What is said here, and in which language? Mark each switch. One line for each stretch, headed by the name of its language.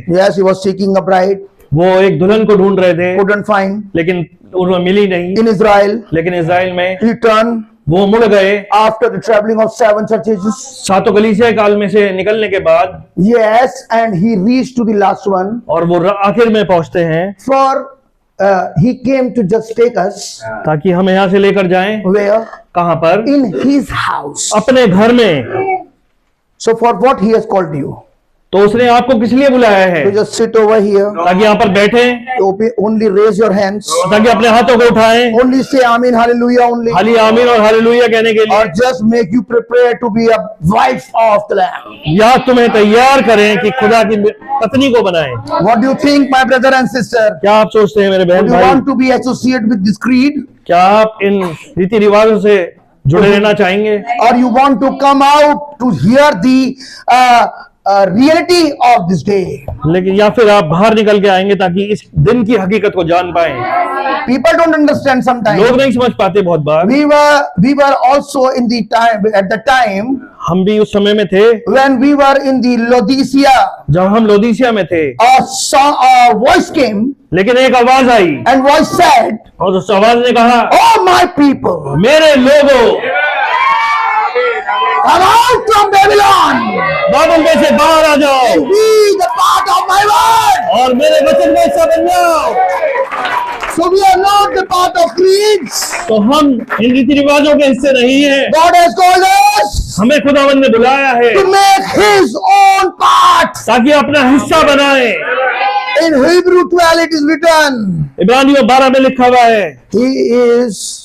English: Yes, he was seeking a bride.
Hindi: वो एक दुल्हन को ढूंढ रहे थे,
English: Couldn't find.
Hindi: लेकिन उन्हें मिली नहीं।
English: In Israel,
Hindi: लेकिन इज़राइल में
English: he turned
Hindi: वो मुड़ गए।
English: after the traveling of 7 churches.
Hindi: सातों कलीसिया काल में से निकलने के बाद,
English: Yes, and he reached to the last one.
Hindi: और वो आखिर में पहुंचते हैं।
English: For he came to just take us
Hindi: ताकि हम यहाँ से लेकर जाएं
English: where?
Hindi: कहाँ पर?
English: In his house.
Hindi: अपने घर में।
English: So for what he has called you?
Hindi: तो उसने आपको किस लिए बुलाया है?
English: To just sit over here,
Hindi: ताकि यहाँ पर बैठें,
English: to only raise your hands,
Hindi: ताकि अपने हाथों को उठाएं,
English: only say Amen, Hallelujah only,
Hindi: खाली आमीन और हालेलुया कहने के लिए,
English: or just make you prepare to be a wife of the Lamb.
Hindi: या तुम्हें तैयार करें कि खुदा की पत्नी को बनाएं।
English: What do you think, my brother and sister?
Hindi: क्या आप सोचते हैं मेरे बहन
English: Do you
Hindi: भाई?
English: want to be associated with this creed,
Hindi: क्या आप इन रीति रिवाजों से जुड़े रहना चाहेंगे?
English: or you want to come out to hear the reality of this day?
Hindi: लेकिन या फिर आप बाहर निकल के आएंगे ताकि इस दिन की हकीकत को जान पाएं।
English: People don't understand sometimes.
Hindi: लोग नहीं समझ पाते बहुत बार।
English: We were also in the time, at the time
Hindi: हम भी उस समय में थे
English: when we were in the Laodicea,
Hindi: जब हम लोदीसिया में थे,
English: a voice came
Hindi: लेकिन एक आवाज आई
English: and voice said,
Hindi: और उस आवाज ने कहा,
English: "Oh my people,
Hindi: मेरे लोगों,
English: come out from Babylon
Hindi: बाबुल में से बाहर आ जाओ
English: and be the part of my word."
Hindi: और मेरे वचन में हिस्सा बन जाओ।
English: So we are not the part of creeds.
Hindi: तो हम इन रीति रिवाजों के हिस्से नहीं हैं।
English: God has called us
Hindi: हमें खुदावंद ने बुलाया है
English: to make His own part.
Hindi: ताकि अपना हिस्सा बनाए।
English: In Hebrew 12 it is written,
Hindi: इब्रानियों 12 में लिखा हुआ है,
English: He is